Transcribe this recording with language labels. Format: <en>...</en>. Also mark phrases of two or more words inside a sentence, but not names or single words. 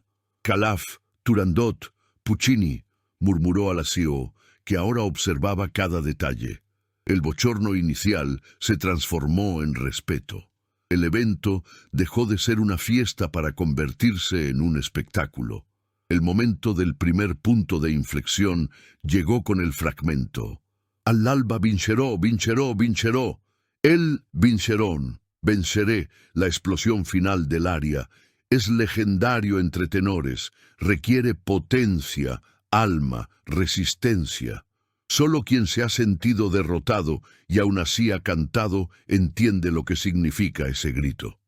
<es>«Calaf, Turandot, Puccini», murmuró a la CEO, que ahora observaba cada detalle. El bochorno inicial se transformó en respeto. El evento dejó de ser una fiesta para convertirse en un espectáculo. El momento del primer punto de inflexión llegó con el fragmento.</es> <it>«All'alba vincerò, vincerò, vincerò.</it> <es>El vincerón, venceré», la explosión final del aria. Es legendario entre tenores, requiere potencia, alma, resistencia. Solo quien se ha sentido derrotado y aún así ha cantado entiende lo que significa ese grito.</es>